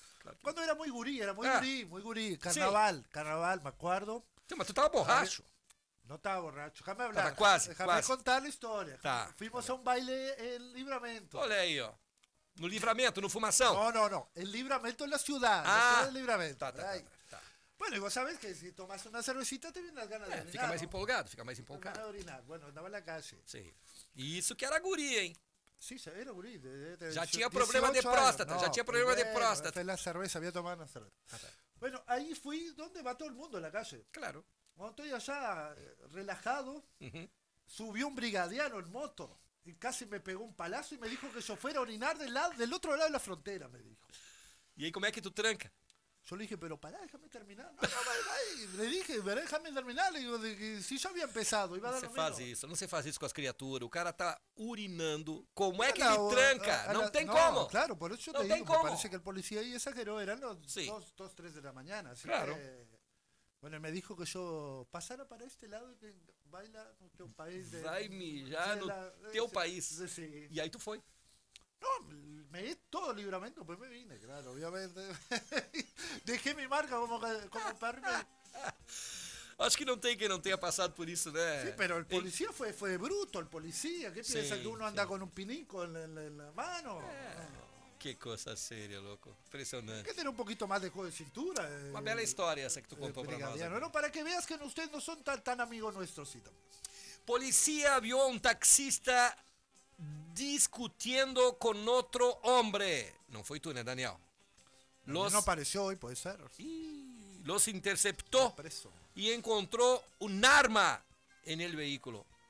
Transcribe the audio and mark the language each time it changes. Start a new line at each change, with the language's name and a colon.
Portuguese: Claro que quando não. Era muito guri, era muito guri, muito guri. Carnaval, sim. Carnaval,
Spanish: me acuerdo.
Portuguese: Sim, mas tu estava borracho. Não estava borracho. Deixa-me falar. Estava quase. Deixa-me contar a história. Tá. Fomos a um baile em Livramento. Olha aí, ó. No Livramento, no Fumação. Não. Em Livramento, na cidade. Ah, em Livramento. Tá.
Spanish: Bueno, y vos sabés que si tomás una cervecita te vienen las ganas de orinar. Fica más empolgado, fica más empolgado. De orinar. Bueno, andaba en la calle. Sí. Y eso que era guri, ¿eh? Sí, era guri. Ya tenía problema de próstata, ya tenía problema de próstata. La cerveza, había tomado una cerveza. Bueno, ahí fui donde va todo el mundo en la calle. Claro. Cuando estoy allá, relajado, subió un brigadiano en moto y casi me pegó un palazo y me dijo que yo fuera a orinar del otro lado de la frontera, me dijo. ¿Y ahí cómo es que tú tranca? Yo le dije, pero pará, déjame terminar. No, le dije, pero déjame terminar. Le digo, si ya había empezado, iba a dar lo mismo.
Portuguese: Não se faz isso com as criaturas. O cara está urinando. Como é que ele tranca? Não tem como.
Spanish: Claro, por eso yo te digo, me parece que el policía ahí exageró. Eran los 2, 3 de la mañana. Así claro. Bueno, me dijo que yo pasara para este lado y que baila en tu país.
Portuguese: Vai mijar no teu país.
Spanish: Sí. Y ahí tú fue. No, me di todo el libramento, pues me vine, claro, obviamente. Dejé mi marca como perro.
Portuguese: Acho que não tem quem não tenha passado por isso, né? Sim,
Spanish: sí, pero el policía fue bruto, el policía. ¿Qué piensa que uno anda con un pinico en la mano?
Portuguese: Que coisa séria, louco. Impressionante. Tem que ter um pouquinho mais de cor de cintura. Uma bela história essa que tu contou para nós. Não,
Spanish: para que veas que ustedes no son tan amigos nuestros. Policía vio un taxista discutiendo con otro hombre. No fue tú, ¿no, Daniel? No apareció hoy, puede ser. Y los interceptó preso. Y encontró un arma en el vehículo.